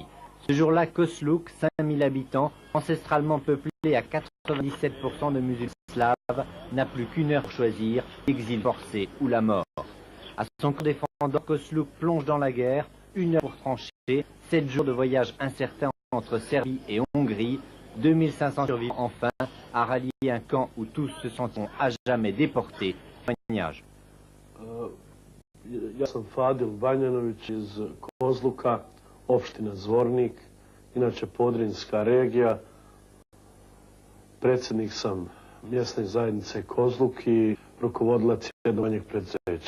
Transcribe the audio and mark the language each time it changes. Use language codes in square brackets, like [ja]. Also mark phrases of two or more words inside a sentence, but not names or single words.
[fr] Ce jour-là, Kosluk, 5000 habitants, ancestralement peuplé à 97% de musulmans slaves, n'a plus qu'une heure pour choisir, l'exil forcé ou la mort. À son corps défendant, Kosluk plonge dans la guerre, 1 heure pour trancher, 7 jours de voyage incertain entre Serbie et Hongrie, 2500 survivants enfin, à rallier un camp où tous se sentiront à jamais déportés. Témoignage. [bs] Ja sam Fadil Banjanović iz Kozluka, opština Zvornik, inače Podrinjska regija. Predsjednik sam mjesne zajednice Kozluk i rukovodilac jednog manjeg preduzeća.